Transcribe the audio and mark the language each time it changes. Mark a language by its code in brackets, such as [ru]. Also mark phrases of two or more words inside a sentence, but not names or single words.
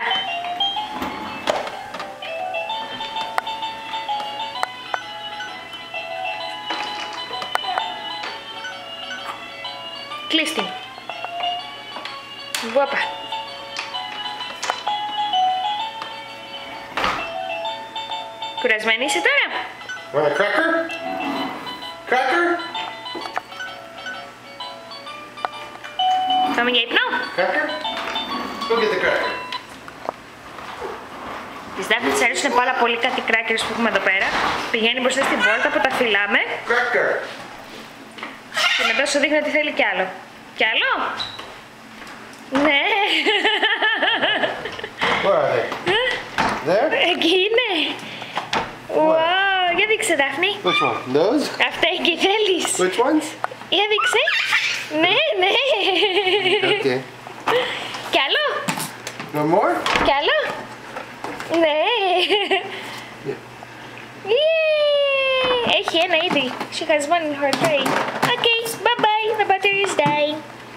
[el] Κλείς την. Όπα. Κουρασμένη είσαι τώρα. [en] Want a cracker? Cracker? [el] Πάμε για ύπνο. [en] Cracker? Go get the cracker. [el] Της Δάφνη της αρέσουν πάρα πολύ κάτι κράκερς που έχουμε εδώ πέρα. Πηγαίνει μπροστά στην πόρτα που τα φυλάμε. [en] Cracker. [el] Και μετά σου δείχνει ότι θέλει κι άλλο. Κι άλλο? Ναι. [en] Where are they? There? [el] Εκεί είναι. Wow, για δείξε Δάφνη. [en] Which one? Those? [el] Αυτά εκεί θέλεις. [en] Which ones? [el] Για δείξε. Ναι, ναι. [en] Okay. [el] Κι άλλο? [en] No more? [el] Κι άλλο? Ναι. Yay! Έχει ένα ήδη. [en] She has one in her tray. Okay, bye bye. The battery is dying.